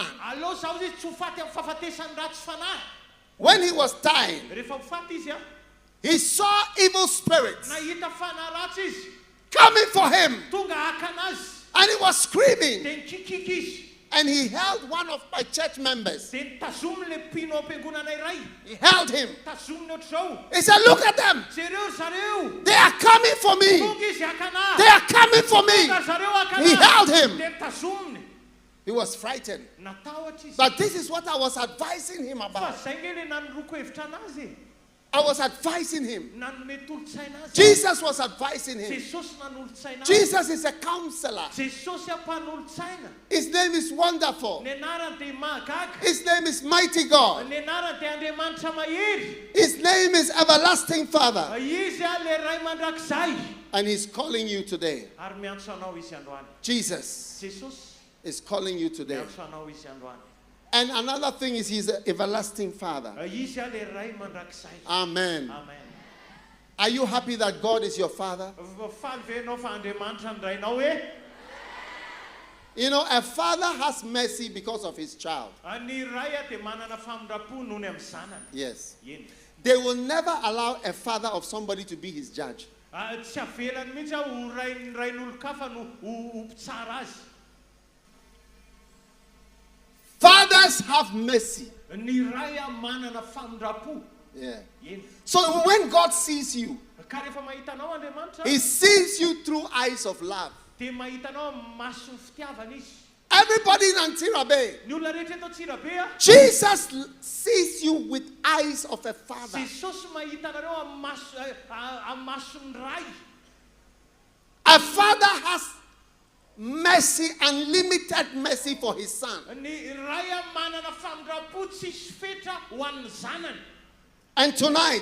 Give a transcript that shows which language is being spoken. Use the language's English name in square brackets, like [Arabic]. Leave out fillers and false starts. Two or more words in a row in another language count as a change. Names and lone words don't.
[Malagasy] Aleo zaho izy tsy ho faty amin'ny fahafatesany ratsy fanahy. [English] When he was dying, [Malagasy] Rehefa ho faty izy a, [English] he saw evil spirits [Malagasy] nahita fanahy ratsy izy. [English] coming for him. [Malagasy] Tonga haka anazy. [English] And he was screaming. [Malagasy] Dia nikikiky izy. [English] And he held one of my church members. [Malagasy] Dia nitazominy le mpino am-piangonana iray. [English] He held him. [Malagasy] Tazominy ohatr'izao. [English] He said, look at them. [Malagasy] Jereo zareo. [English] They are coming for me. [Malagasy] Tonga izy haka anahy. [English] They are coming for me. [Malagasy] Tonga zareo haka [English] He [Malagasy] anahy. [English] held him. [Malagasy] Dia nitazominy. [English] He was frightened. [Malagasy] Natahotra izy. [English] But this is what I was advising him [Malagasy] Fa [English] about. [Malagasy] zay nge le nanoroko hevitra anazy. [English] I was advising him. [Malagasy] Nanome tolotsaina azy. [English] Jesus was advising him. [Malagasy] Jesosy nanolotsaina azy. [English] Jesus is a counselor. [Malagasy] Jesosy ampanolotsaina. [English] His name is wonderful. [Malagasy] Ny anarany dia mahagaga. [English] His name is mighty God. [Malagasy] Ny anarany dia Andriamanitra mahery. [English] His name is everlasting Father. [Malagasy] Izy a le ray mandrakizay. [English] And he's calling you today. [Malagasy] Ary miantso anao izy androany. [English] Jesus [Malagasy] Jesosy [English] is calling you today. [Malagasy] miantso anao izy androany. [English] And another thing is he's an everlasting Father. [Malagasy] Izy a le ray mandrakizay. [English] Amen. [Malagasy] Amen. [English] Are you happy that God is your Father? [Malagasy] Faly ve ianao fa Andriamanitra ny rainao e? [English] You know, a father has mercy because of his child. [Malagasy] Ny ray a dia manana famindrapo noho ny amin'ny zanany. [English] Yes. [Malagasy] Eny. [English] They will never allow a father of somebody to be his judge. [Malagasy] Tsy avelany mihitsy aho ho rain'olon-kafa no ho mpitsara azy. [English] Fathers have mercy. [Malagasy] Ny ray a manana famindrapo. [English] Yeah. [Malagasy] Eny. [English] So when God sees you, [Malagasy] Ka rehefa mahita anao Andriamanitra, [English] he sees you through eyes of love. [Malagasy] dia mahita anao amin'ny maso ny fitiavana izy. [English] Everybody in Antsirabe, [Malagasy] Ny olona rehetra eto Antsirabe a, [English] Jesus sees you with eyes of a father. [Malagasy] Jesosy mahita anareo amin'ny mason'ny ray. [English] A father has mercy, unlimited mercy for his son. [Malagasy] Ny ray a manana famindrapo tsisy fetra ho an'ny zanany. [English] And tonight,